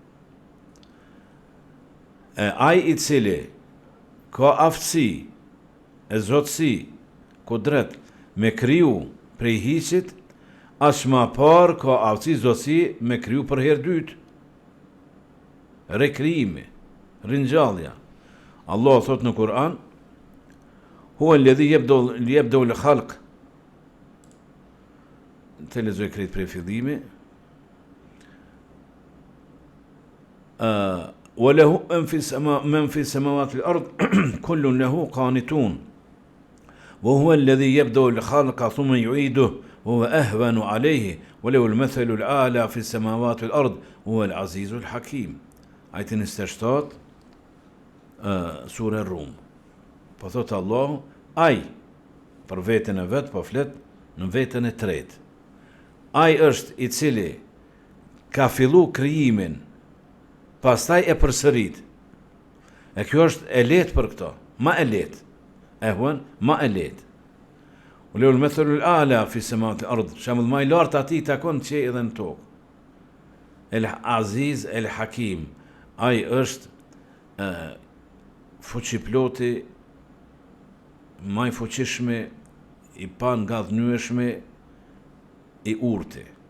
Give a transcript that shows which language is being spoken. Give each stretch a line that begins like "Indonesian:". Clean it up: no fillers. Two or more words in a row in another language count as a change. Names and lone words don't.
Albanian: Ai i cili ka aftësi, e zotësi, kudret, me kriju prej hiqit, as ma par ka aftësi zotësi me kriju për herë dytë. Rekrijimi, ringjallja. Allah thot në Kur'an,
Arabic: هو الذي يبدأ الخلق.
Albanian: Të lexoj krejt prej fillimi.
Arabic: وله من في السماوات والأرض كل له قانتون وهو الذي يبدأ الخلق ثم يعيده وهو أهون عليه وله المثل الأعلى في السماوات والأرض وهو العزيز الحكيم. آية 27 سورة الروم.
Albanian: Po thot Allah, ai për veten e vet, po flet në veten e tretë. Ai është i cili ka fillu krijimin, pastaj e përsërit. E kjo është e lehtë për këto, ma e lehtë. Ma e lehtë.
Arabic: وله المثل الأعلى في السماوات الأرض.
Albanian: Shembull më i lartë atij takon qielli edhe në tokë.
Arabic: العزيز الحكيم.
Albanian: Ai është fuqiploti, më i fuqishmi, i pa ngadhnyeshmi, i urti.